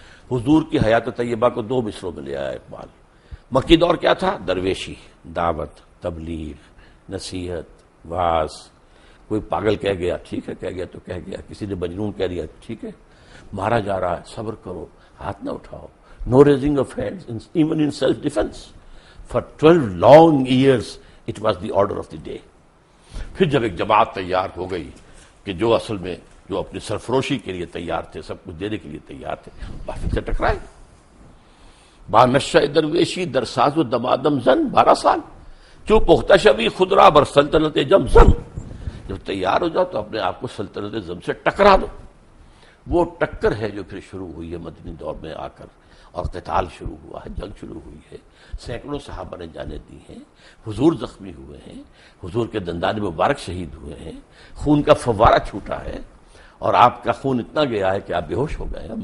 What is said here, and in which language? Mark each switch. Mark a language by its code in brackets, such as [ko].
[ur] حضور کی حیات طیبہ کو 2 مصروں میں لے آیا اقبال. مکی دور کیا تھا؟ درویشی، دعوت، تبلیغ، نصیحت، واعظ. کوئی پاگل کہہ گیا ٹھیک ہے، کہہ گیا تو کہہ گیا. کسی نے مجنون کہہ دیا ٹھیک ہے. مارا جا رہا ہے، صبر کرو، ہاتھ نہ اٹھاؤ. [en] No raising of hands even in self defence. For 12 long years it was the order of the day. [ur] پھر جب ایک جماعت تیار ہو گئی کہ جو اصل میں جو اپنی سرفروشی کے لیے تیار تھے، سب کچھ دینے کے لیے تیار تھے، باطل سے ٹکرائے. [fa] با نشہ درویشی در ساز و دمادم زن، 12 سال. جو پختہ شوی خود را بر سلطنت جم زن. [ur] جب تیار ہو جاؤ تو اپنے آپ کو سلطنت زم سے ٹکرا دو. وہ ٹکر ہے جو پھر شروع ہوئی ہے مدنی دور میں آ کر، اور قتال شروع ہوا ہے، جنگ شروع ہوئی ہے. سینکڑوں صحابہ نے جانیں دی ہیں. حضور زخمی ہوئے ہیں، حضور کے دندان مبارک شہید ہوئے ہیں، خون کا فوارہ چھوٹا ہے، اور آپ کا خون اتنا گیا ہے کہ آپ بے ہوش ہو گئے ہیں.